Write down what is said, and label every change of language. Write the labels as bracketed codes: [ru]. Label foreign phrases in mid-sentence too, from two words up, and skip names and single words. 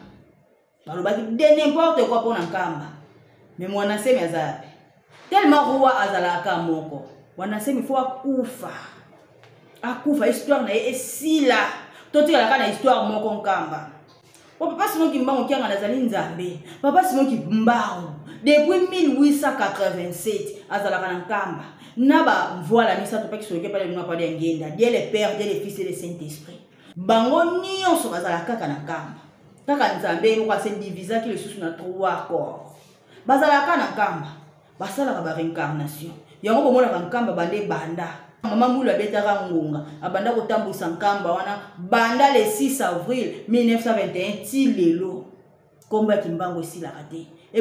[ln] mpona nkamba mais mwana nsemi aza [fr] tellement roi [ln] azalaka moko mwana nsemi fo akufa histoire na ye esila totikalaka na histoire moko nkamba po papa simoki mbangu kianga nazali nzambe papa simoki mbangu depuis 1887 azalaka na nkamba na ba voilà misato pa kisoke pale mwa pa de ngenda [fr] Dieu le Père Dieu le Fils et le Saint-Esprit [ln] bango nyonso bazalaka kaka na nkamba kaka nzambe moko ase divisaki lisusu na 3 corps bazalaka na nkamba basalaka ba réincarnation yango bomonaka nkamba bande banda mama ngulu abetaka ngonga abanda kotambusa nkamba wana banda [fr] le 6 avril 1921 [ln] ti lelo kombo ya kimbangu esilaka te et